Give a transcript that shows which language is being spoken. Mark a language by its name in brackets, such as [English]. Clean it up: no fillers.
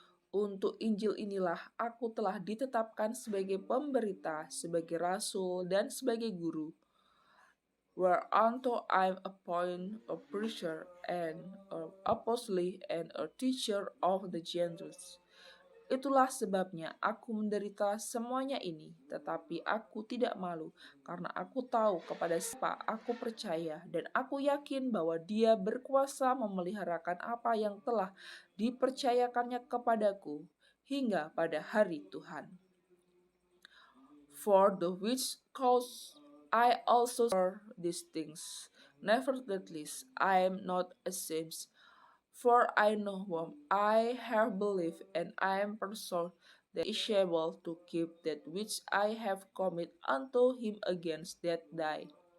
[Indonesian] Untuk Injil inilah aku telah ditetapkan sebagai pemberita, sebagai rasul, dan sebagai guru. [English] Whereunto I am appointed a preacher and an apostle and a teacher of the Gentiles. [Indonesian] Itulah sebabnya aku menderita semuanya ini, tetapi aku tidak malu, karena aku tahu kepada siapa aku percaya, dan aku yakin bahwa Dia berkuasa memeliharakan apa yang telah dipercayakannya kepadaku hingga pada hari Tuhan. [English] For the which cause I also suffer these things. Nevertheless, I am not ashamed, for I know whom I have believed, and I am persuaded that he is able to keep that which I have committed unto him against that day.